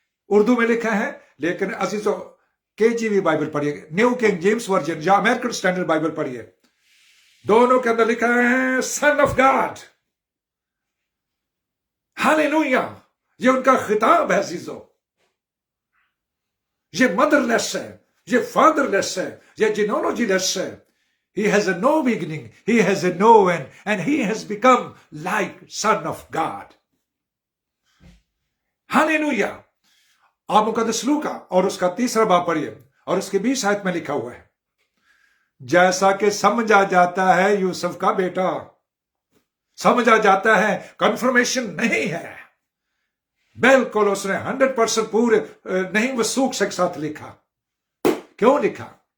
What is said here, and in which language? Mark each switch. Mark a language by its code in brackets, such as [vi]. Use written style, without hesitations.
[ur] اردو میں لکھا ہے, لیکن عزیزو KJV بائبل پڑھیے, نیو کنگ جیمز ورژن یا امریکن سٹینڈرڈ بائبل پڑھیے. دونوں کے اندر لکھا ہے سن آف گاڈ. ہاللیلویا. یہ ان کا خطاب ہے عزیزو. یہ مدر لیس ہے, یہ فادر لیس ہے, یہ جینولوجی لیس ہے. [en] He has a no beginning, he has a no end, and he has become like Son of God. [ur] ہاللیلویا. آپ مقدس لوکا اور اس کا 3 باب پڑھیے اور اس کی 20 آیت میں لکھا ہوا ہے جیسا کہ سمجھا جاتا ہے یوسف کا بیٹا. سمجھا جاتا ہے, کنفرمیشن نہیں ہے. बिल्कुल उसने 100% पूरे नहीं वसूख के साथ लिखा। क्यों लिखा?